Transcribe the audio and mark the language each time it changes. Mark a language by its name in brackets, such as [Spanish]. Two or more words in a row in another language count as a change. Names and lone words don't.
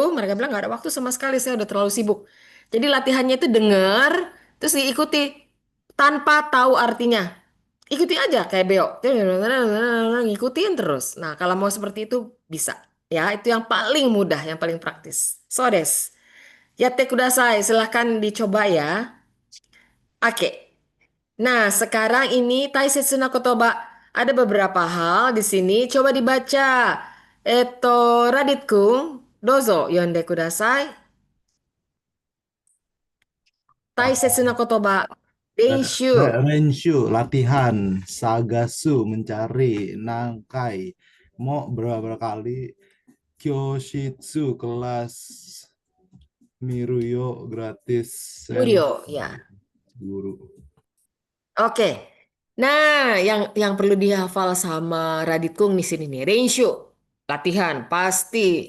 [Indonesian] Mereka bilang nggak ada waktu sama sekali. Saya udah terlalu sibuk. Jadi latihannya itu dengar, terus diikuti tanpa tahu artinya. Ikuti aja kayak Beo. Ngikutin terus. Nah, kalau mau seperti itu bisa. Ya, itu yang paling mudah, yang paling praktis. [Japanese] そうです. やってください. [Indonesian] Silahkan dicoba ya. Oke. Nah, sekarang ini [Japanese] 大切な言葉. [Indonesian] Ada beberapa hal di sini. Coba dibaca. [Japanese] Radit Kung, どうぞ読んでください. 大切な言葉. Renshu. Renshu, [Indonesian] latihan. Sagasu, mencari. Nangkai, mau berapa kali. Kyoshitsu, kelas. Miruyo, gratis. Murio, ya. Guru. Oke. Nah, yang perlu dihafal sama Radit Kung di sini nih, Renshu, latihan pasti.